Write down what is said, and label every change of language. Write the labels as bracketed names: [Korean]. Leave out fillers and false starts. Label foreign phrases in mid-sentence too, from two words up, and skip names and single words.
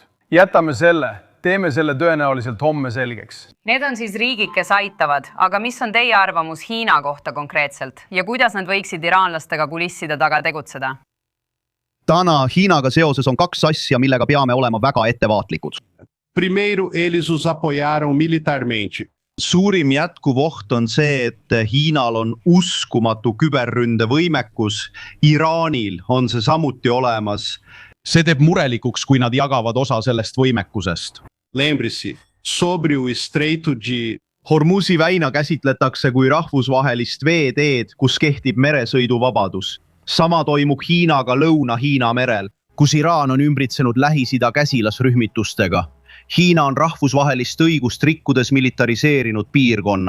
[Estonian] Jätame selle, teeme selle tõenäoliselt homme selgeks. Need on siis riigid, kes aitavad, aga mis on teie arvamus Hiina kohta konkreetselt ja kuidas nad võiksid iraanlastega kulisside taga tegutseda? Täna Hiinaga seoses on 2 asja, millega peame olema väga ettevaatlikud. [Portuguese] Primeiro, eles os apoiaram militarmente. [Estonian] Suurim jätkuv oht on see, et Hiinal on uskumatu küberründe võimekus. Iraanil on see samuti olemas. See teeb murelikuks, kui nad jagavad osa sellest võimekusest. [Portuguese] Lembre-se, sobre o estreito de [Estonian] Hormuzi väina käsitletakse kui rahvusvahelist veeteed, kus kehtib meresõiduvabadus. Sama toimub Hiinaga Lõuna-Hiina merel, kus Iraan on ümbritsenud Lähis-Ida käsilasrühmitustega. Hiina on rahvusvahelist õigust rikkudes militariseerinud piirkonna.